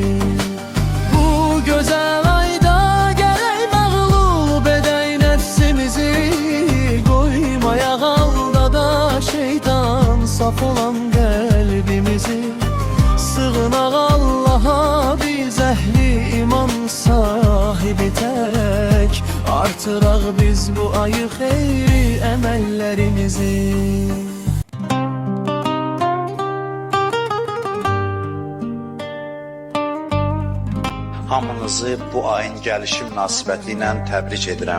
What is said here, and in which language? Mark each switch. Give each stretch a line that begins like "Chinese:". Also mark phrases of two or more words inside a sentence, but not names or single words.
Azerbaijani: Bu güzel ayda gerek mağlub edey nefsimizi. Koymayaq aldada şeytan saf olan kalbimizi. Sığınaq Allah'a biz ehli iman sahibi tek. Artıraq biz bu ayı xeyri emellerimizi. Hamınızı bu ayın gəlişi münasibəti ilə təbrik edirəm.